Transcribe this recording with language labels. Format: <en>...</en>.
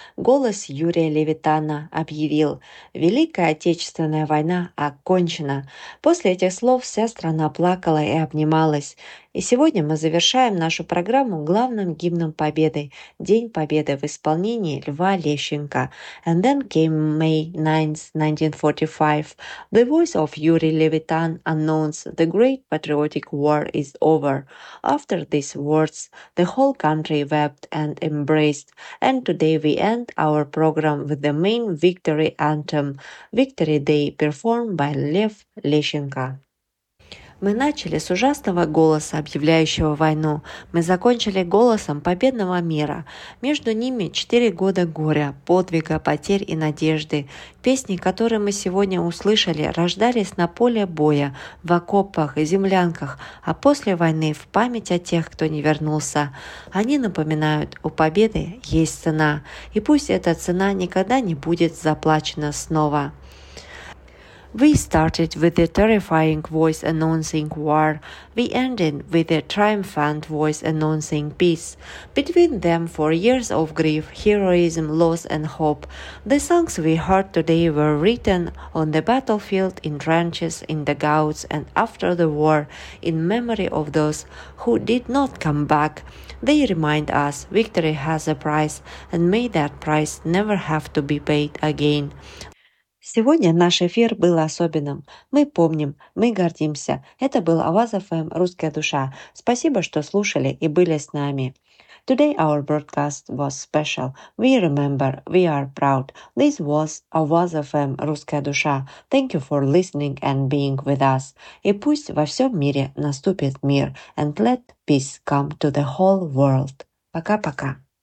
<ru>Голос Юрия Левитана объявил: «Великая Отечественная война окончена». После этих слов вся страна плакала и обнималась. И сегодня мы завершаем нашу программу главным гимном Победы – «День Победы» в исполнении Льва Лещенко.</ru> <en>And then came May 9th, 1945. The voice of Yuri Levitan announced the great patriotic war is over. After these words, the whole country wept and embraced. And today we end our program with the main victory anthem – «Victory Day» performed by Lev Leshchenko.</en> <ru>Мы начали с ужасного голоса, объявляющего войну. Мы закончили голосом победного мира. Между ними 4 года горя, подвига, потерь и надежды. Песни, которые мы сегодня услышали, рождались на поле боя, в окопах и землянках, а после войны в память о тех, кто не вернулся. Они напоминают, у победы есть цена. И пусть эта цена никогда не будет заплачена снова.</ru> <en>We started with a terrifying voice announcing war. We ended with a triumphant voice announcing peace. Between them, 4 years of grief, heroism, loss, and hope. The songs we heard today were written on the battlefield, in trenches, in dugouts, and after the war, in memory of those who did not come back. They remind us victory has a price, and may that price never have to be paid again.</en> <ru>Сегодня наш эфир был особенным. Мы помним, мы гордимся. Это был Аваз ФМ «Русская душа». Спасибо, что слушали и были с нами.</ru> <en>Today our broadcast was special. We remember, we are proud. This was Аваз ФМ «Русская душа». Thank you for listening and being with us.</en> <ru>И пусть во всем мире наступит мир.</ru> <en>And let peace come to the whole world.</en> <ru>Пока-пока.</ru>